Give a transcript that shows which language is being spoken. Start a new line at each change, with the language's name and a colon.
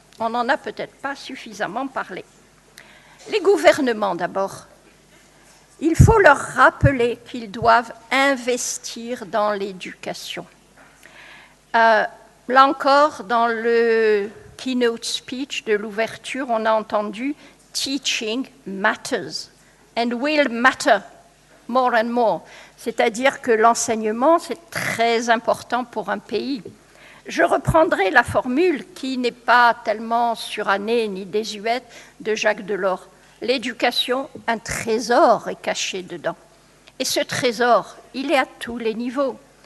French: On n'en a peut-être pas suffisamment parlé. Les gouvernements, d'abord. Il faut leur rappeler qu'ils doivent investir dans l'éducation. Là encore, dans le keynote speech de l'ouverture, on a entendu «
English: Teaching matters ». and will matter more and more.
French: C'est-à-dire que l'enseignement, c'est très important pour un pays. Je reprendrai la formule qui n'est pas tellement surannée ni désuète de Jacques Delors. L'éducation, un trésor est caché dedans. Et ce trésor, il est à tous les niveaux.